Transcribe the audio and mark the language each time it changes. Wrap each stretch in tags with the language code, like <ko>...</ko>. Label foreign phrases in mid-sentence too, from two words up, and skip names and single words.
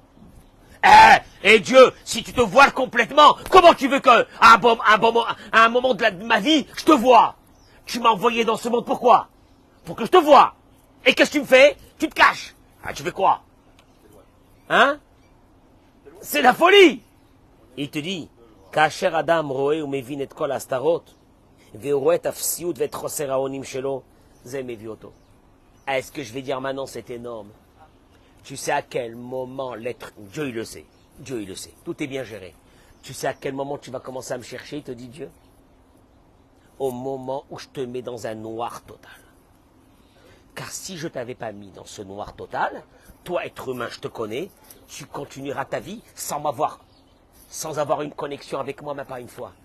<fr>Et Dieu, si tu te voiles complètement, comment tu veux que, à un moment de ma vie, je te vois? Tu m'as envoyé dans ce monde, pourquoi? Pour que je te vois. Et qu'est-ce que tu me fais? Tu te caches. Tu fais quoi? Hein? C'est la folie. Il te dit,</fr> <he>כאשר אדם רואה ומבין את כל הסתרות, ורואה את אפסיות ואת חסרון העונים שלו, זה מביא אותו.</he> <fr>Est-ce que je vais dire maintenant, c'est énorme? Tu sais à quel moment l'être... Dieu, il le sait. Dieu, il le sait. Tout est bien géré. Tu sais à quel moment tu vas commencer à me chercher, te dit Dieu? Au moment où je te mets dans un noir total. Car si je ne t'avais pas mis dans ce noir total, toi, être humain, je te connais, tu continueras ta vie sans avoir une connexion avec moi, même pas une fois.</fr>